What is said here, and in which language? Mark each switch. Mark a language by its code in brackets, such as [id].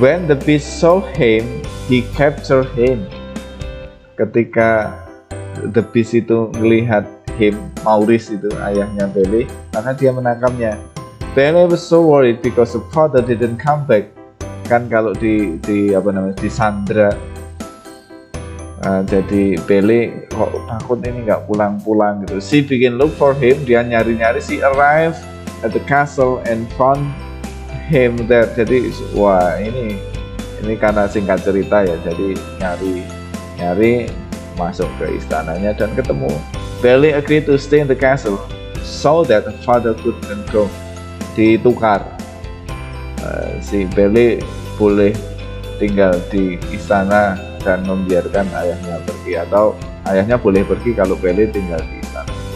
[en] When the beast saw him, he captured him. [id] Ketika the beast itu melihat him, Maurice itu ayahnya Belle, maka dia menangkapnya. [en] Belle was so worried because the father didn't come back. [id] Kan kalau disandra, jadi Belle kok takut ini nggak pulang-pulang gitu. [en] She begin look for him. [id] Dia nyari-nyari. [en] She arrived at the castle and found him there. [id] Jadi wah, ini karena singkat cerita ya, jadi nyari masuk ke istananya dan ketemu. [en] Belle agreed to stay in the castle so that the father couldn't go. [id] Ditukar, si Belle boleh tinggal di istana dan membiarkan ayahnya pergi, atau ayahnya boleh pergi kalau Belle tinggal di istana.